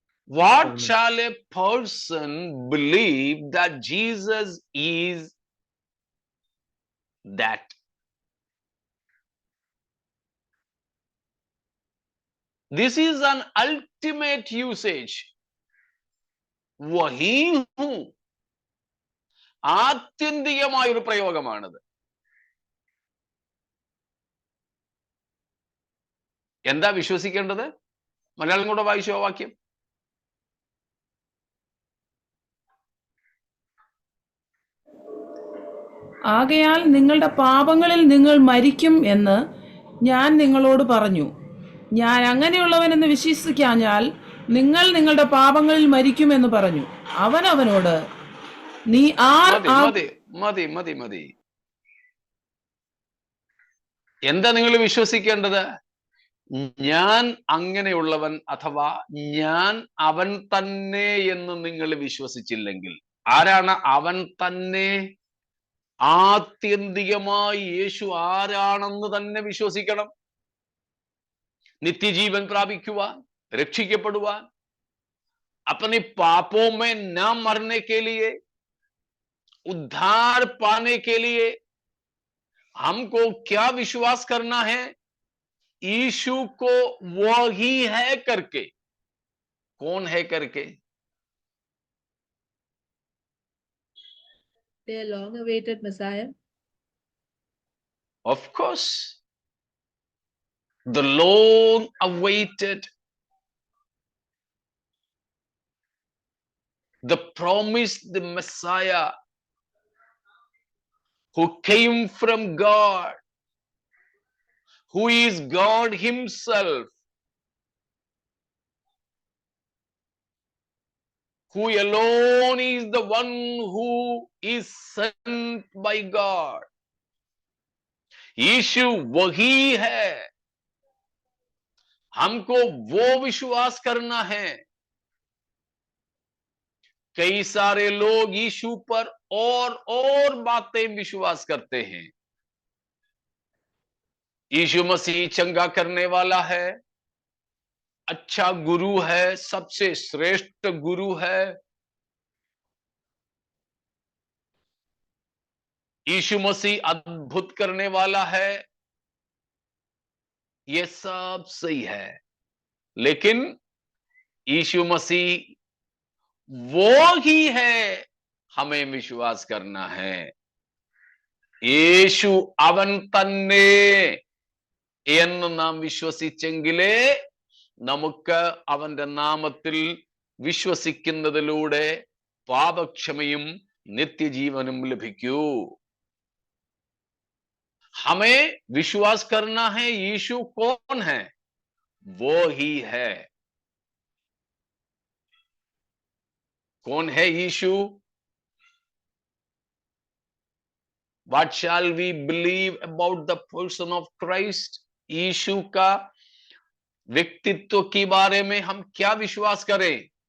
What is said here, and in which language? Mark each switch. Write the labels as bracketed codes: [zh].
[en] What shall a person believe that Jesus is that? This is an ultimate usage. [hi] വഹീ who, [ml] ആത്യന്തികമായ ഒരു പ്രയോഗമാണത്. എന്താ വിശ്വസിക്കേണ്ടത്? മലയാളം കൂടെ വായിച്ചോ വാക്യം. ആകയാൽ നിങ്ങളുടെ പാപങ്ങളിൽ നിങ്ങൾ മരിക്കും എന്ന് ഞാൻ നിങ്ങളോട് പറഞ്ഞു. ഞാൻ അങ്ങനെയുള്ളവനെന്ന് വിശ്വസിക്കാഞ്ഞാൽ നിങ്ങൾ നിങ്ങളുടെ പാപങ്ങളിൽ മരിക്കുമെന്ന് പറഞ്ഞു. അവൻ അവനോട്, നീ മതി മതി മതി. എന്താ നിങ്ങൾ വിശ്വസിക്കേണ്ടത്? ഞാൻ അങ്ങനെയുള്ളവൻ അഥവാ ഞാൻ അവൻ തന്നെ എന്ന് നിങ്ങൾ വിശ്വസിച്ചില്ലെങ്കിൽ, ആരാണ് അവൻ തന്നെ? ആത്യന്തികമായി യേശു ആരാണെന്ന് തന്നെ വിശ്വസിക്കണം. നിത്യജീവൻ പ്രാപിക്കുവാൻ, രക്ഷിക്കപ്പെടുവാൻ, [hi] अपने पापों में न मरने के लिए, उद्धार पाने के लिए हमको क्या विश्वास करना है? यीशु को वो ही है करके। कौन है करके? [en] The long awaited Messiah. Of course, the long awaited, the promised Messiah who came from God, who is God himself, who alone is the one who is sent by God. [hi] यीशु वही है, हमको वो विश्वास करना है। कई सारे लोग यीशु पर और बातें विश्वास करते हैं। यीशु मसीह चंगा करने वाला है, अच्छा गुरु है, सबसे श्रेष्ठ गुरु है। यीशु मसीह अद्भुत करने वाला है, ये सब सही है, लेकिन यीशु मसीह वो ही है, हमें विश्वास करना है। [ml] യേശു അവൻ തന്നെ എന്ന് നാം വിശ്വസിച്ചെങ്കിലേ നമുക്ക് അവന്റെ നാമത്തിൽ വിശ്വസിക്കുന്നതിലൂടെ പാപക്ഷമയും नित्यजीवनम लभिक्यू। [hi] हमें विश्वास करना है यीशु कौन है, वो ही है। कौन है यीशु? [en] What shall we believe about the person of Christ? [hi] यीशु का व्यक्तित्व के बारे में हम क्या विश्वास करें?